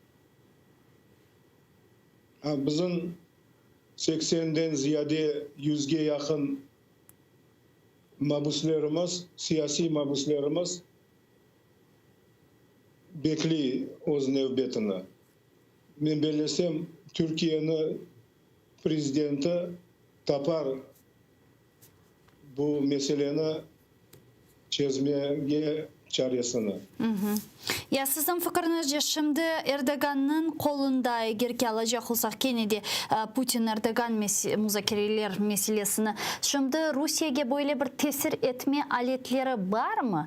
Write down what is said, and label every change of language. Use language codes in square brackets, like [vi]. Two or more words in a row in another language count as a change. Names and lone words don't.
[crh] Bizim 80'den ziyade 100'ge yakın mabuslarımız, siyasi mabuslarımız bekli öz növbetini. Men belesem Türkiye'nin prezidenti tapar bu meseleni çözmeye çaresini. Ya sizin fikriniz şimdi Erdoğan'ın kolunda eğer alacak olsak Kennedy Putin Erdoğan müzakereler meselesini şimdi Rusya'ya böyle bir tesir etme aletleri var mı?